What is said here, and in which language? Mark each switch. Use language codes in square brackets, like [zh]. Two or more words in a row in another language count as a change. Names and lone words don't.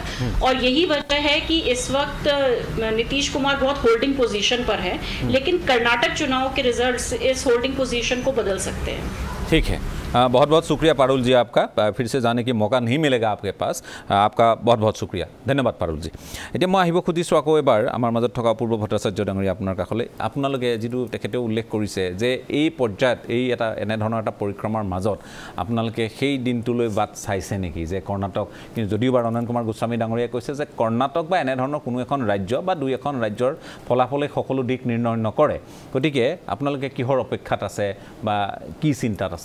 [hi] और यही वजह है कि इस वक्त नीतीश कुमार बहुत [en] holding position [hi] पर है, लेकिन कर्नाटक चुनाव के रिजल्ट्स इस [en] holding position [hi] को बदल सकते हैं। ठीक है, बहुत बहुत शुक्रिया पारुल जी आपका, फिर से जाने की मौका नहीं मिलेगा आपके पास, आपका बहुत बहुत शुक्रिया, धन्यवाद पारुल जी। [as] এতিয়া মই আহিব খুজিছোঁ আকৌ এবাৰ আমাৰ মাজত থকা অপূৰ্ব ভট্টাচাৰ্য ডাঙৰীয়া আপোনাৰ কাষলৈ। আপোনালোকে যিটো তেখেতেও উল্লেখ কৰিছে যে এই পৰ্যায়ত এই এনেধৰণৰ এটা পৰিক্ৰমাৰ মাজত আপোনালোকে সেই দিনটোলৈ বাট চাইছে নেকি, যে কৰ্ণাটক, কিন্তু যদিও বা ৰঞ্জন কুমাৰ গোস্বামী ডাঙৰীয়াই কৈছে যে কৰ্ণাটক বা এনেধৰণৰ কোনো এখন ৰাজ্য বা দুই এখন ৰাজ্যৰ ফলাফলে সকলো দিশ নিৰ্ণয় নকৰে, গতিকে আপোনালোকে কিহৰ অপেক্ষাত আছে বা কি চিন্তাত আছে?